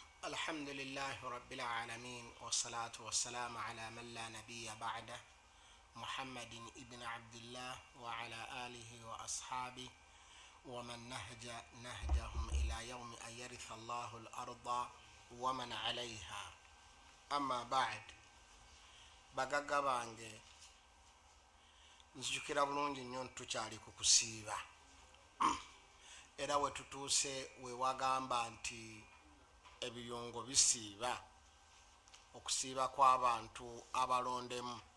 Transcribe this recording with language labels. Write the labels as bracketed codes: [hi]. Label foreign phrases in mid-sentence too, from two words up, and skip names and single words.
[ar] الحمد لله رب العالمين والصلاة والسلام على من لا نبي بعده محمد ابن عبد الله وعلى آله وأصحابه ومن نهجهم إلى يوم أن يرث الله الأرض ومن عليها. أما بعد [lg] bagaga bange nzijukira bulungi nnyo tukyali ku kusiiba era we tutuuse we wagamba nti ebiyungo bisiiba okusiiba kw'abantu abalondemu.